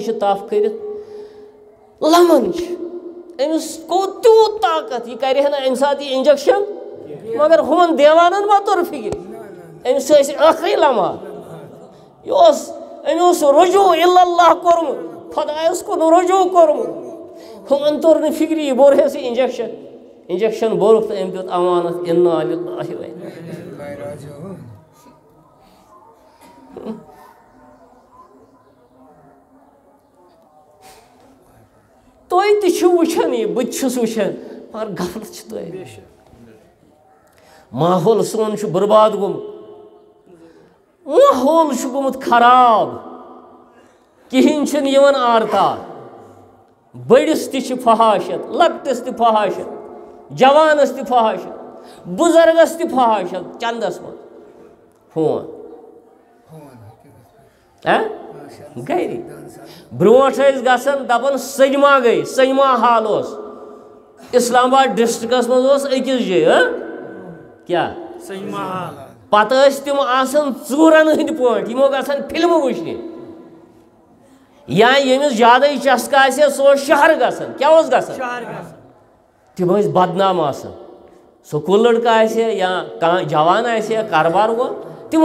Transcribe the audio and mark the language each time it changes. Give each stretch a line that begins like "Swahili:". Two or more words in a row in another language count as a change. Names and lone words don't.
Kashmiri: چھِ تپھ کٔرِتھ لمن چھِ أمِس گوٚو تیوٗت طاقت یہِ کرِ ہا نہٕ اَمہِ ساتہٕ یہِ اِنجکشن مگر ہُمن دیوانن ما توٚر فِکرِ أمِس ٲسۍ ٲخری لمحات أمۍ اوس رجوٗع اللہ کوٚرمُت خۄدایس کُن رجوٗع کوٚرمُت ہُمن توٚر نہٕ فِکرِ یہِ بوٚرہس یہِ اِنجکشن بوٚرُکھ تہٕ أمۍ دیُت امانت
Arabic: اِنا لِلٰہِ و اِنا
Kashmiri: تُہۍ تہِ چھِو وٕچھان یہِ بہٕ تہِ چھُس وٕچھان مگر غفلت چھِ تۄہہِ ماحول سون چھُ برباد گوٚمُت ماحول چھُ گوٚمُت خراب کِہیٖنۍ چھُنہٕ یِوان آرتار بڑس تہ فحاشت لکٹس تہ فحاشت جوانس تہ فحاشت بزرگس تہ فحاشت چندس من فون گری بروٹ گھن دپان سجما گئی سجما حال اس اسلام آباد ڈسٹرکس مز اکس جائے کیا پتہ تم آسان ژورن ہند پٲٹھۍ یمو گژھان فلم وٕچھنہِ یا ییٚمِس زیادٕ چسکہ آسہِ سُہ اوس شہر گژھان کیٛاہ اوس گژھان تِم ٲسۍ بدنام آسان سکوٗل لڑکہٕ آسہِ یا کانٛہہ جوان آسہِ یا کاربار وول تِم